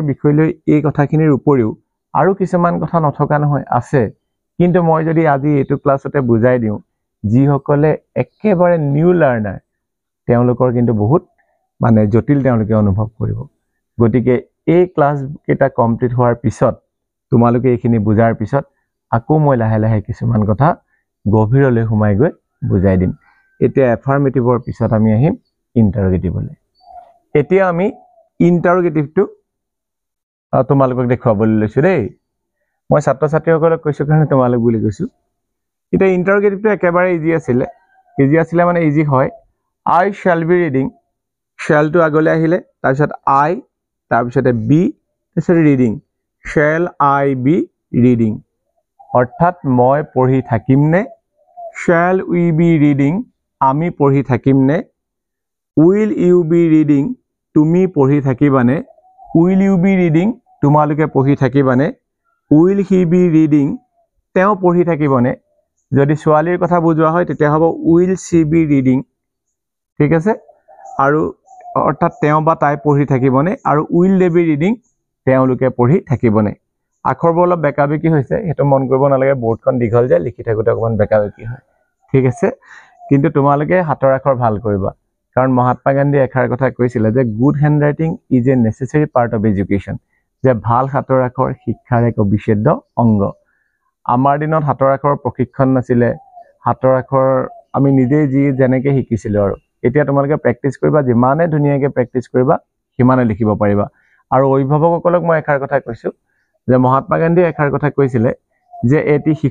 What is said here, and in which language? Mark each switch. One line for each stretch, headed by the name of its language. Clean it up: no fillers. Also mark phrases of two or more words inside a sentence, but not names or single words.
Assamese: বিষয়লৈ এই কথাখিনিৰ উপৰিও আৰু কিছুমান কথা নথকা নহয় আছে কিন্তু মই যদি আজি এটো ক্লাছতে বুজাই দিও যি সকলে একেবাৰে
English: new learner
Assamese: তেওঁলোকৰ কিন্তু বহুত মানে জটিল তেওঁলোকে অনুভৱ কৰিব গতিকে এই ক্লাছ কেটা কমপ্লিট হোৱাৰ পিছত তোমালোকে এইখিনি বুজাৰ পিছত আকৌ মই লাহে লাহে কিছুমান কথা গভীৰলৈ সোমাই গৈ বুজাই দিম এতিয়া এফাৰ্মেটিভৰ পিছত আমি আহিম ইন্টাৰোগেটিভলৈ এতিয়া আমি ইন্টাৰোগেটিভটো তোমালোকক দেখুৱাবলৈ লৈছো দেই মই ছাত্ৰ ছাত্ৰীসকলক কৈছো কাৰণে তোমালোক বুলি কৈছো এতিয়া ইন্টাৰোগেটিভটো একেবাৰে ইজি আছিল মানে ইজি হয়
English: I shall be reading shall
Assamese: to আগলৈ আহিলে তাৰপিছত I তাৰপিছতে be তাৰপিছত reading
English: shall I be reading
Assamese: অৰ্থাৎ মই পঢ়ি থাকিম নে
English: shall we be
Assamese: reading আমি পঢ়ি থাকিম নে
English: will you be reading
Assamese: তুমি পঢ়ি থাকিবানে
English: will you be reading
Assamese: তোমালোকে পঢ়ি থাকিবানে
English: will he be reading
Assamese: তেওঁ পঢ়ি থাকিবনে যদি ছোৱালীৰ কথা বুজোৱা হয় তেতিয়া হ'ব
English: will she be reading
Assamese: ঠিক আছে আৰু অৰ্থাৎ তেওঁ বা তাই পঢ়ি থাকিবনে আৰু
English: will they be reading
Assamese: তেওঁলোকে পঢ়ি থাকিবনে আখৰবোৰ অলপ বেকাবেকি হৈছে হেতু মন কৰিব নালাগে বোৰ্ডখন দীঘল যে লিখি থাকোতে অকমান বেকাবেকি হয় ঠিক আছে কিন্তু তোমালোকে হাতৰ আখৰ ভাল কৰিবা কাৰণ মহাত্মা গান্ধী এখাৰ কথা কৈছিল যে
English: Good handwriting is a necessary part of education
Assamese: যে ভাল হাতৰ আখৰ শিক্ষাৰ এক অবিচ্ছেদ্য অংগ আমাৰ দিনত হাতৰ আখৰ প্ৰশিক্ষণ নাছিলে হাতৰ আখৰ আমি নিজে যি যেনেকৈ শিকিছিলোঁ আৰু এতিয়া তোমালোকে প্ৰেক্টিছ কৰিবা যিমানে ধুনীয়াকৈ প্ৰেক্টিছ কৰিবা সিমানে লিখিব পাৰিবা আৰু অভিভাৱকসকলক মই এষাৰ কথা কৈছোঁ যে মহাত্মা গান্ধীয়ে এষাৰ কথা কৈছিলে যে এটি